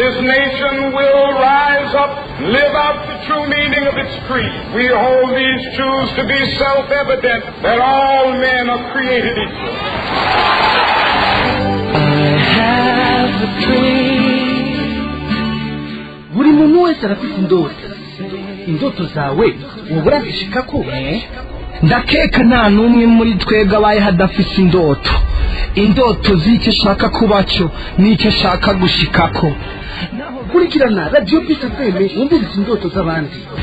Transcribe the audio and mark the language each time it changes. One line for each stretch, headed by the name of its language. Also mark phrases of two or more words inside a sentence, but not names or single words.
English: nation will rise up, live out the true meaning of its creed. We hold these truths to be self-evident, that all men are created equal. I have a dream.
Rundi: buri muntu wese arafite indoto zawe wabura zishikako ndakeka nta n'umwe muri twebwe abaye hadafise indoto z'icyo ashaka kuba cyo n'icyo ashaka gushikako. kurikirana Radio Peace FM wumvise indoto z'abandi.